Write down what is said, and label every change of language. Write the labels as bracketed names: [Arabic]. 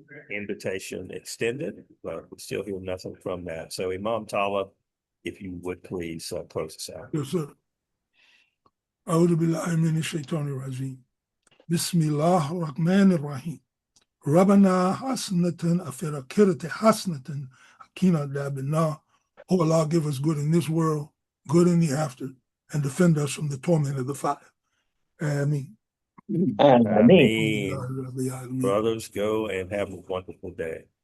[English] Invitation extended, but we still hear nothing from that. So Imam Talib, if you would please close us out. Yes, sir. [Arabic] أعوذ بالله من الشيطان الرجيم. بسم الله الرحمن الرحيم. ربنا حسنة في الآخرة حسنة وقنا عذاب النار. [English] Oh Allah, give us good in this world, good in the after, and defend us from the torment of the fire. Ameen. Ameen. Brothers, go and have a wonderful day.